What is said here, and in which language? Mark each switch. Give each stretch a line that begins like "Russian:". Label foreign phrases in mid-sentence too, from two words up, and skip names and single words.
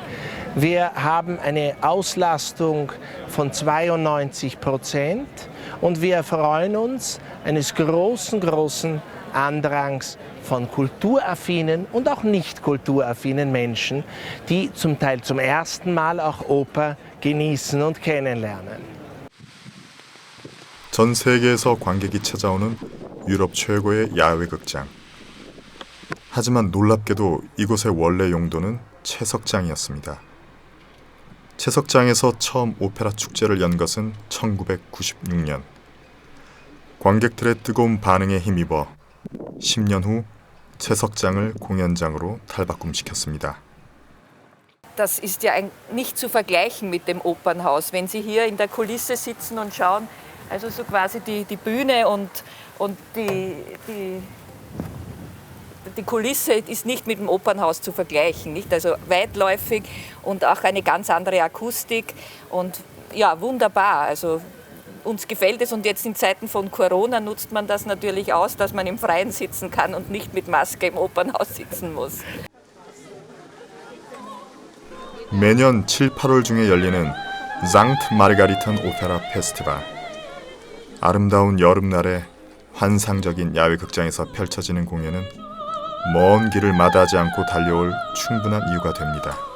German: Wir haben eine Auslastung von 92% und wir freuen uns eines großen Andrangs von kulturaffinen und auch nicht kulturaffinen Menschen, die zum Teil zum ersten Mal auch Oper genießen und kennenlernen.
Korean: 전 세계에서 관객이 찾아오는 유럽 최고의 야외 극장. 하지만 놀랍게도 이곳의 원래 용도는 채석장이었습니다. 채석장에서 처음 오페라 축제를 연 것은 1996년. 관객들의 뜨거운 반응에 힘입어 10년 후 채석장을 공연장으로 탈바꿈시켰습니다.
German: Das ist ja nicht zu vergleichen mit dem Opernhaus. Wenn Sie hier in der Kulisse sitzen und schauen, also so quasi die Bühne und die Kulisse ist nicht mit dem Opernhaus zu vergleichen. Nicht? Also weitläufig und auch eine ganz andere Akustik und ja, wunderbar. Also uns gefällt es und jetzt in Zeiten von Corona nutzt man das natürlich aus, dass man im Freien sitzen kann und nicht mit Maske im Opernhaus sitzen muss.
Korean: 매년 7, 8월 중에 열리는 상트 마르가리탄 오페라 페스티벌. 아름다운 여름날에 환상적인 야외 극장에서 펼쳐지는 공연은 먼 길을 마다하지 않고 달려올 충분한 이유가 됩니다.